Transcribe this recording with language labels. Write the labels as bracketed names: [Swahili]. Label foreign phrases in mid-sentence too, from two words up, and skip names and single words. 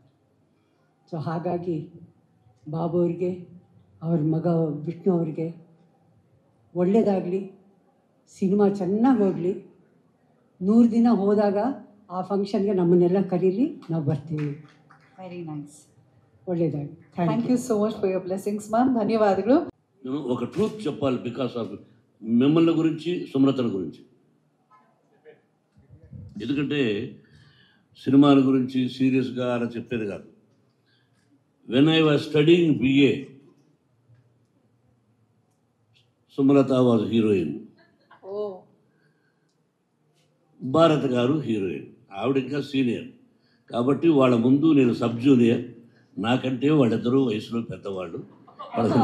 [Kannada] ಸೊ ಹಾಗಾಗಿ ಬಾಬು ಅವ್ರಿಗೆ, ಅವ್ರ ಮಗ ವಿಷ್ಣು ಅವ್ರಿಗೆ ಒಳ್ಳೆಯದಾಗಲಿ, ಸಿನಿಮಾ ಚೆನ್ನಾಗಿ ಹೋಗಲಿ. 100 ದಿನ ಹೋದಾಗ ಆ ಫಂಕ್ಷನ್ಗೆ ನಮ್ಮನ್ನೆಲ್ಲ ಕರೀಲಿ, ನಾವು ಬರ್ತೀವಿ. [English] very nice. [Kannada] ಒಳ್ಳೆಯದಾಗಿ. [English] thank you so much for your blessings ma'am. [Kannada] ಧನ್ಯವಾದಗಳು. [Telugu] నేను ఒక ట్రూత్ చెప్పాలి [English] because of [Telugu] మిమ్మల్ని గురించి, సుమలతల గురించి. ఎందుకంటే సినిమాల గురించి సీరియస్గా అలా చెప్పేది కాదు. [English] when I was studying BA, Sumalatha was heroine, Bharath garu heroine. [Telugu] ఆవిడ ఇంకా సీనియర్ కాబట్టి వాళ్ళ ముందు నేను [English] sub junior. [Telugu] నాకంటే వాళ్ళిద్దరూ వయసులో పెద్దవాళ్ళు.